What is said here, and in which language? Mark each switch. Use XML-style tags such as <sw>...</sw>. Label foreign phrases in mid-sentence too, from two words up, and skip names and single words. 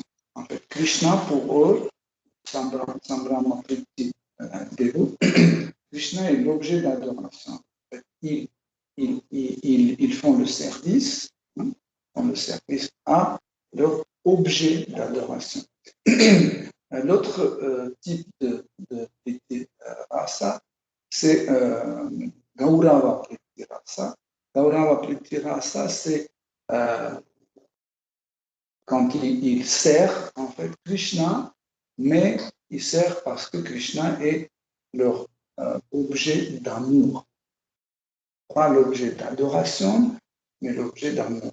<fr>En fait, Krishna pour eux,</fr> <sa>Sambrahma Priti Devu,</sa> <fr>Krishna est l'objet d'adoration. En fait, ils font le service, à leur objet d'adoration. L'autre type de</fr> <sa>Priti Rasa,</sa> <fr>c'est</fr> <sa>Gaurava Priti Rasa. Gaurava Priti Rasa,</sa> <fr>c'est quand il sert en fait Krishna, mais il sert parce que Krishna est leur objet d'amour. Pas l'objet d'adoration, mais l'objet d'amour.</fr>